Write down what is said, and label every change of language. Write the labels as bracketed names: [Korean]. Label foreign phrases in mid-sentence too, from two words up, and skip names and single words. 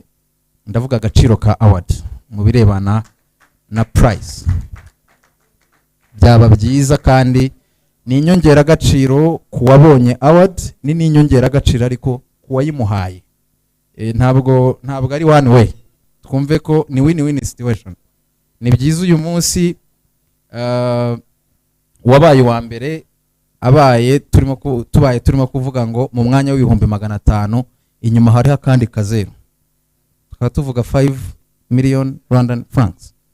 [Kinyarwanda] Ndavuga agaciro ka award mu birebana na price, byaba byiza kandi ni inyongera agaciro kuwabonye award, ni n'inyongera agaciro ariko kuwayimuhaye. Ntabwo ari [English] one way, [Kinyarwanda] twumve ko ni [English] win-win situation. [Kinyarwanda] Ni byiza uyu munsi wabaye wa mbere abaye turimo kuvuga ngo mu mwanya w'ibihumbi 500 inyuma hari akandi kazeru, tukaba tuvuga 5 [English] million Rwandan francs.